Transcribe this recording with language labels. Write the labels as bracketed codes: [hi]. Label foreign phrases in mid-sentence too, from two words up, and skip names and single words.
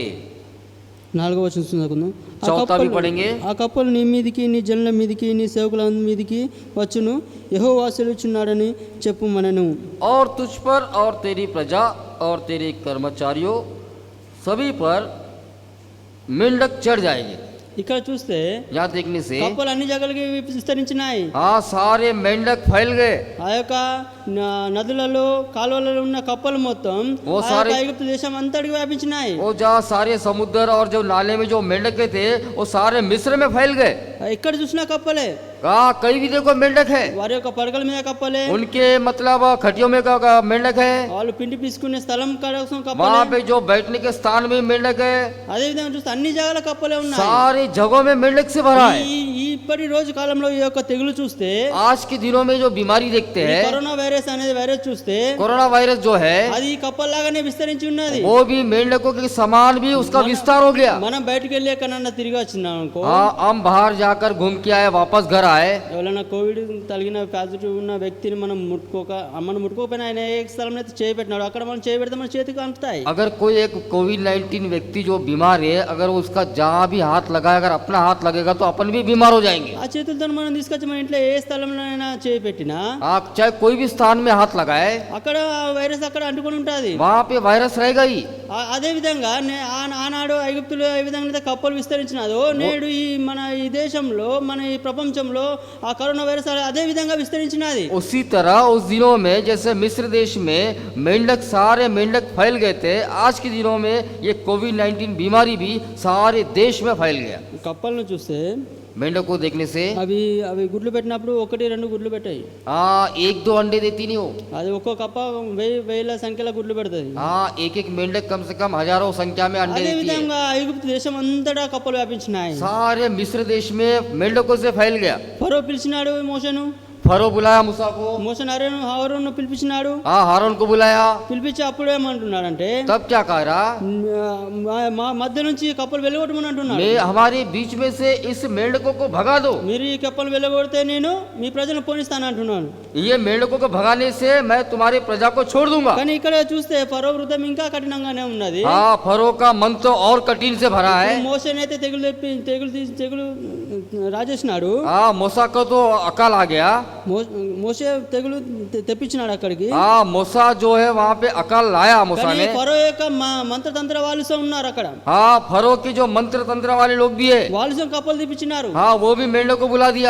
[te] 4వ వచనం చదువుకుందాం. [hi] चौथा भी पढ़ेंगे। [te] ఆ కప్పలు నీ మీదికి, నీ జనుల మీదికి, నీ సేవకుల మీదికి వచ్చును. యెహోవా సెలవుచున్నాడని చెప్పుమనెను. [hi] और तुझ पर और तेरी प्रजा और तेरे कर्मचारियों सभी पर मेंढक चढ़ जाएंगे। [te] ఇక్కడ చూస్తే [hi] यहाँ देखने से [te] కప్పలు అన్ని జగలకి విస్తరించినాయి. [hi] हाँ, सारे मेंढक फैल गए। [te] ఆ యొక్క నదులలో కాలువలలో ఉన్న కప్పలు మొత్తం ఓ ఆ [en] సారీ- [te] యొక్క ఐగుప్తు దేశం అంతటికి వ్యాపించినాయి. [hi] वो जहाँ सारे समुद्र और जो नाले में जो मेंढक थे, वो सारे मिस्र में फैल गए। [te] ఎక్కడ చూసినా కప్పలే, [hi] हाँ, कई भी देखो मेंढक है, [te] వారి యొక్క పడకల మీద కప్పలే, [hi] उनके मतलब खटियों में मेंढक है, [te] వాళ్ళు పిండి పిసుకునే స్థలం కోసం [hi] वहाँ [te] కప్పలే. [hi] पे जो बैठने के स्थान में मेंढक है, [te] అదే విధంగా చూస్తే అన్ని జాగాల కప్పలే ఉన్నాయి. [hi] सारी जगहों में मेंढक से भरा है। [te] ఇప్పటి రోజు కాలంలో ఈ యొక్క తెగులు చూస్తే, [hi] आज के दिनों में जो बीमारी देखते [te] ఈ [hi] हैं, [te] కరోనా వైరస్ అనేది వైరస్ చూస్తే [hi] कोरोना वायरस जो है, [te] అది కప్పల్లాగానే విస్తరించి ఉన్నది. [hi] वो भी मेंढकों के समान भी उसका विस्तार हो गया। [te] మనం బయటకు వెళ్ళి ఎక్కడన్నా తిరిగి వచ్చినాం అనుకో, [hi] हाँ, हम बाहर जाकर घूम के आए, वापस घर आए, [te] ఎవరైనా కోవిడ్ తగిన పాజిటివ్ ఉన్న వ్యక్తిని మనం ముట్టుకోకపోయినా ఆయన ఏ స్థలంలో అయితే చేయి పెట్టినాడు అక్కడ మనం చేయి పెడితే మన చేతికి అంటుతాయి. [hi] अगर कोई एक कोविड-19 व्यक्ति जो बीमार है, अगर उसका जहाँ भी हाथ लगाए, अगर अपना हाथ लगेगा तो अपन भी बीमार हो जाएंगे। [te] ఆ చేతులతో మనం తీసుకొచ్చి మన ఇంట్లో ఏ స్థలంలో అయినా చేయి పెట్టినా [hi] आप चाहे कोई भी स्थान में हाथ लगाए, [te] అక్కడ ఆ వైరస్ అక్కడ అంటుకొని ఉంటుంది. [hi] वहाँ पे वायरस रहेगा ही। [te] అదే విధంగా ఆనాడు ఐగుప్తులో ఏ విధంగా అయితే కప్పలు విస్తరించినాదో నేడు మన ఈ దేశంలో మన ఈ ప్రపంచంలో ఆ కరోనా వైరస్ అదే విధంగా విస్తరించినది. [hi] उसी तरह उस दिनों में जैसे मिस्र देश में सारे मेंढक फैल गए थे, आज के दिनों में ये कोविड-19 बीमारी भी सारे देश में फैल गया। [te] కప్పలను చూస్తే [hi] मेंढक को देखने से [te] అవి గుడ్లు పెట్టినప్పుడు 1-2 గుడ్లు పెట్టాయి. [hi] हाँ, 1-2 अंडे देती नहीं हो। [te] అది ఒక్కో కప్ప వేల సంఖ్యలో గుడ్లు పెడుతుంది. [hi] हाँ, एक मेंढक कम से कम हजारों संख्या में अंडे [te] అదే [hi] देती है। [te] విధంగా ఐగుప్తు దేశం అంతటా కప్పలు వ్యాపించినాయి. [hi] सारे मिस्र देश में मेंढकों से फैल गया। [te] ఫరో పిలిచినాడు మోషను, [hi] फरो बुलाया मूसा को, [te] మోషన్ హారోను పిలిపించినాడు. [hi] हाँ, हारून को बुलाया। [te] పిలిపించి అప్పుడు ఏమంటున్నాడంటే [hi] तब क्या कह रहा, [te] మా మధ్య నుంచి కప్పలు వెళ్ళగొట్టమని అంటున్నాడు. [hi] मैं हमारे बीच में से इस मेंढकों को भगा दो। [te] మీరు ఈ కప్పలు వెళ్ళగొడితే నేను మీ ప్రజలను పోనిస్తాను అంటున్నాను. [hi] ये मेंढकों को भगाने से मैं तुम्हारी प्रजा को छोड़ दूंगा। [te] కానీ ఇక్కడ చూస్తే ఫరో హృదయం ఇంకా కఠినంగానే ఉన్నది. [hi] हाँ, फरो का मन तो और कठिन से भरा है। [te] మోషన్ అయితే తెగులు రాజేసినాడు. [hi] मूसा को तो अकाल आ गया। [te] మోషే తెగులు తెప్పించినాడు అక్కడికి. [hi] मूसा जो है वहाँ पे अकाल लाया मूसा [te] కానీ [hi] ने। [te] ఫరో యొక్క మంత్రతంత్ర వాళ్ళు ఉన్నారు అక్కడ. [hi] फरो की जो मंत्र तंत्र वाले लोग भी है, [te] వాళ్ళు కప్పలు తెప్పించినారు. [hi] वो भी मेंढक को बुला दिया,